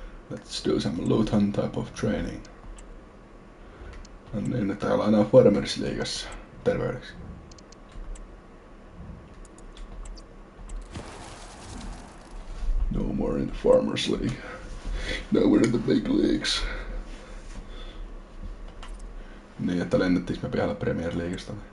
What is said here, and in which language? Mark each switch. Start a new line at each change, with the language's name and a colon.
English: Let's do some Luton type of training.
Finnish: No niin, että täällä on aina Farmers-liigassa. Terveydeksi.
English: No more in the Farmers League. Now we're in the big leagues.
Finnish: Niin, että lennettiinkö me vielä Premier Leaguesta?